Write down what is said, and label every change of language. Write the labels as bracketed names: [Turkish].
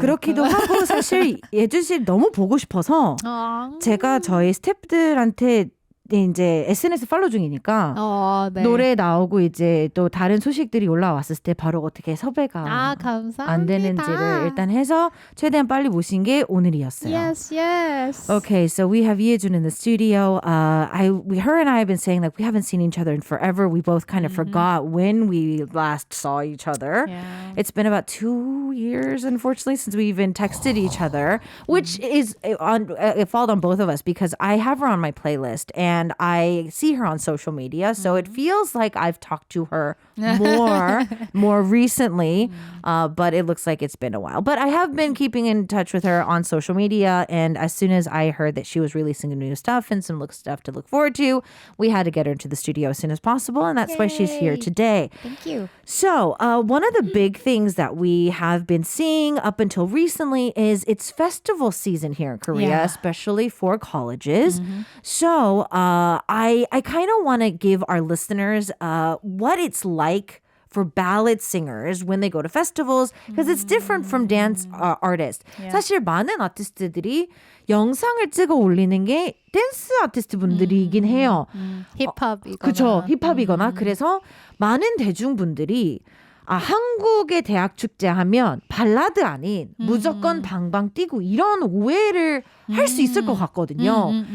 [Korean] 그렇기도 하고 사실 예준 씨 너무 보고 싶어서 제가 저희 스태프들한테 이제 SNS 팔로우 중이니까 네. 노래 나오고 이제 또 다른 소식들이 올라왔을 때 바로 어떻게 섭외가 감사합니다. 안 되는지를 일단 해서 최대한 빨리 모신 게 오늘이었어요. [English] Yes. Okay, so we have Yeojun in the studio. Her and I have been saying that we haven't seen each other in forever. We both kind of forgot when we last saw each other. Yeah. It's been about 2 years, unfortunately, since we even texted each other, which is it fault on both of us because I have her on my playlist and I see her on social media, so it feels like I've talked to her more recently, but it looks like it's been a while. But I have been keeping in touch with her on social media, and as soon as I heard that she was releasing new stuff and some stuff to look forward to, we had to get her into the studio as soon as possible, and that's why she's here today. Thank you. So, one of the big things that we have been seeing up until recently is it's festival season here in Korea, Yeah. especially for colleges. So, I kind of want to give our listeners what it's like for ballad singers when they go to festivals because it's different from dance artists. Yeah. [Korean] 사실 많은 아티스트들이 영상을 찍어 올리는 게 댄스 아티스트 분들이긴 해요. 힙합이거나. 그렇죠. 힙합이거나. 그래서 많은 대중분들이 한국의 대학 축제 하면 발라드 아닌 무조건 방방 뛰고 이런 오해를 할 수 있을 것 같거든요.